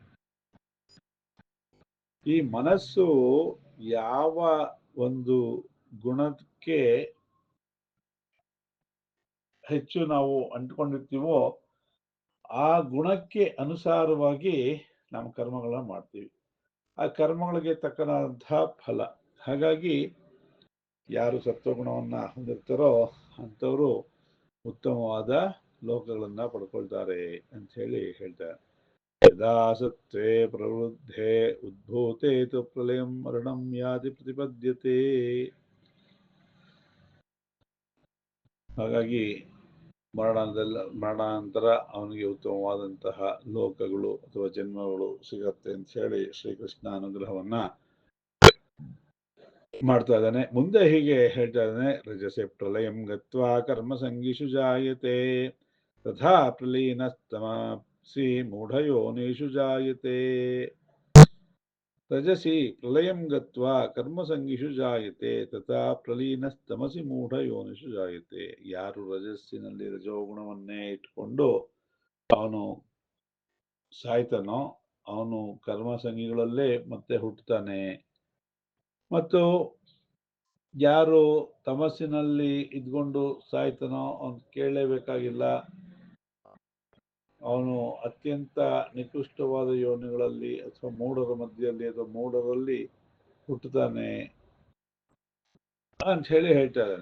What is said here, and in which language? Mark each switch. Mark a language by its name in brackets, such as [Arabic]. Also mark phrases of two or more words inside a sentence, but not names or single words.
[Kannada] ಈ ಮನಸ್ಸು ಯಾವ ಒಂದು ಗುಣಕ್ಕೆ ಹೆಚ್ಚು ನಾವು ಅಂಟ್ಕೊಂಡಿರ್ತೀವೋ ಆ ಗುಣಕ್ಕೆ ಅನುಸಾರವಾಗಿ ನಾವು ಕರ್ಮಗಳನ್ನ ಮಾಡ್ತೀವಿ. ಆ ಕರ್ಮಗಳಿಗೆ ತಕ್ಕನಾದಂತಹ ಫಲ. ಹಾಗಾಗಿ ಯಾರು ಸತ್ವಗುಣವನ್ನ ಹೊಂದಿರ್ತಾರೋ ಅಂಥವರು ಉತ್ತಮವಾದ ಲೋಕಗಳನ್ನ ಪಡ್ಕೊಳ್ತಾರೆ ಅಂತ ಹೇಳಿ ಹೇಳ್ತಾರೆ. [Sanskrit] ಯದಾ ಸತ್ವೇ ಪ್ರವೃದ್ಧೆ ಉದ್ಭೂತೆ ತು ಪ್ರಳಯಂ ಮರಣಂ ಯಾತಿ ಪ್ರತಿಪದ್ಯತೆ. [Kannada] ಹಾಗಾಗಿ ಮರಣಾನಂತರ ಅವನಿಗೆ ಉತ್ತಮವಾದಂತಹ ಲೋಕಗಳು ಅಥವಾ ಜನ್ಮಗಳು ಸಿಗತ್ತೆ ಅಂತ ಹೇಳಿ ಶ್ರೀಕೃಷ್ಣ ಅನುಗ್ರಹವನ್ನ ಮಾಡ್ತಾ ಇದ್ದಾನೆ. ಮುಂದೆ ಹೀಗೆ ಹೇಳ್ತಾ ಇದ್ದಾನೆ. [Sanskrit] ರಜಸೆ ಪ್ರಳಯಂ ಗತ್ವಾ ಕರ್ಮ ಸಂಗೀಷು ಜಾಯತೆ ತಥಾ ಪ್ರಲೀನಸ್ತಮಸಿ ಮೂಢಯೋನಿಷು ಜಾಯತೆ. ರಜಸಿ ಪ್ರಳಯಂ ಗತ್ವಾ ಕರ್ಮ ಸಂಗೀಷು ಜಾಯತೆ ತಥಾ ಪ್ರಲೀನಸ್ತಮಸಿ ಮೂಢಯೋನಿಷು ಜಾಯತೆ. [Kannada] ಯಾರು ರಜಸ್ಸಿನಲ್ಲಿ ರಜೋಗುಣವನ್ನೇ ಇಟ್ಕೊಂಡು ಅವನು ಸಾಯ್ತಾನೋ ಅವನು ಕರ್ಮ ಸಂಗಿಗಳಲ್ಲೇ ಮತ್ತೆ ಹುಟ್ಟುತ್ತಾನೆ. ಮತ್ತು ಯಾರು ತಮಸ್ಸಿನಲ್ಲಿ ಇದ್ಕೊಂಡು ಸಾಯ್ತಾನೋ ಅವನು ಕೇಳಲೇಬೇಕಾಗಿಲ್ಲ, ಅವನು ಅತ್ಯಂತ ನಿಕೃಷ್ಟವಾದ ಯೋನಿಗಳಲ್ಲಿ ಅಥವಾ ಮೂಢರ ಮಧ್ಯದಲ್ಲಿ ಅಥವಾ ಮೂಢರಲ್ಲಿ ಹುಟ್ಟುತ್ತಾನೆ ಅಂತ ಹೇಳಿ ಹೇಳ್ತಾ ಇದ್ದಾನೆ.